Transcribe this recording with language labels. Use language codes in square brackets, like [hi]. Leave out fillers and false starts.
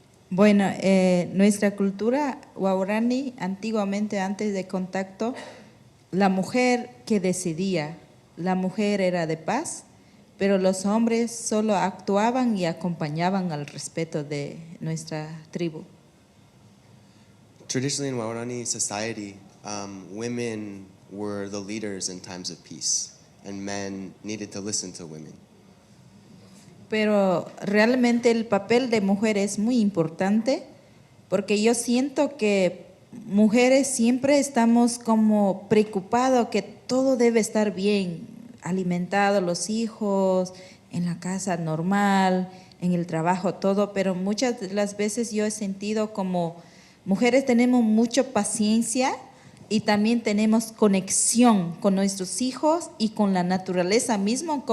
[es] Bueno, nuestra cultura guaraní, antiguamente, antes de contacto, la mujer que decidía, la mujer era de paz, pero los hombres solo actuaban y acompañaban al respeto de nuestra tribu. [en] Traditionally in Waorani society, women were the leaders in times of peace, and men needed to listen to women. [es] Pero realmente el papel de mujer es muy importante porque yo siento que mujeres siempre estamos como preocupados que todo debe estar bien, alimentado los hijos, en la casa normal, en el trabajo, todo, pero muchas de las veces yo he sentido como mujeres tenemos mucha paciencia y también tenemos conexión con nuestros hijos y con la naturaleza mismo.